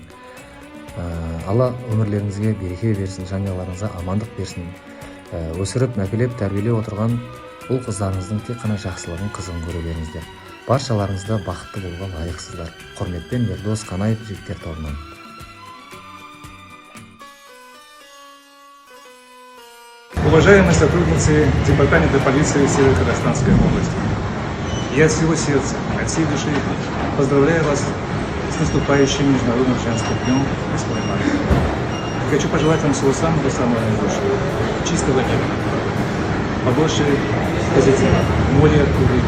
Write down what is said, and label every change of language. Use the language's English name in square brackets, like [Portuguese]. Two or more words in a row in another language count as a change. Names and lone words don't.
[Kazakh] Алла өмірлеріңізге береке берсін, жанұяларыңызға амандық берсін. Өсіріп, мәпелеп, тәрбиелеп отырған бұл қыздарыңыздың тек қана жақсылығын, қызығын көре беріңіздер. Баршаларыңызды бақытты болуға лайықсыздар. Құрметпен Ердос Қанаев, жігіттер тобынан. [Russian] Уважаемые сотрудницы Департамента полиции Северо-Казахстанской области, я от всего сердца, от всей души поздравляю вас с с наступающим Международным женским днем 8 марта. Хочу пожелать вам всего самого наилучшего, чистого неба, побольше позитива, более улыбки.